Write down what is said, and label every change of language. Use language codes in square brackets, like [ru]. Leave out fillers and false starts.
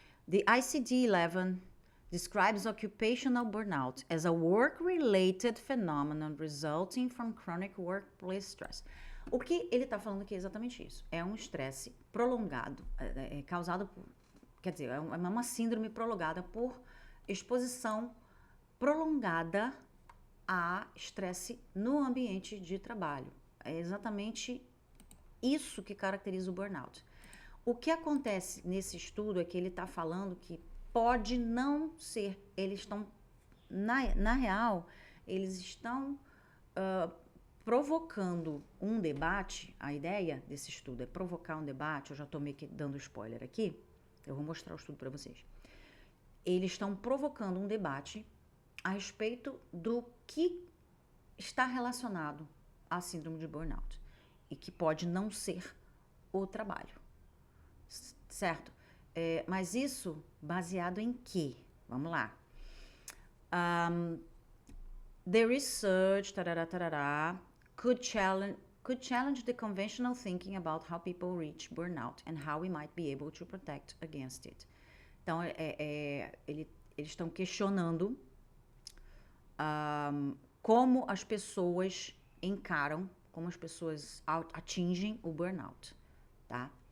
[en] The ICD-11 describes occupational burnout as a work-related phenomenon resulting from chronic workplace stress. [pt] O que ele está falando aqui é exatamente isso. É um estresse prolongado, causado por... Quer dizer, é uma síndrome prolongada por exposição prolongada a estresse no ambiente de trabalho. É exatamente isso que caracteriza o burnout. O que acontece nesse estudo é que ele está falando que pode não ser, eles estão, na real, eles estão provocando um debate. A ideia desse estudo é provocar um debate. Eu já estou meio que dando spoiler aqui, eu vou mostrar o estudo para vocês. Eles estão provocando um debate a respeito do que está relacionado à síndrome de burnout e que pode não ser o trabalho, certo? Mas isso baseado em quê? Vamos lá. [en] The research could challenge the conventional thinking about how people reach burnout and how we might be able to protect against it. [pt] Então, eles estão questionando como as pessoas encaram, como as pessoas atingem o burnout, tá?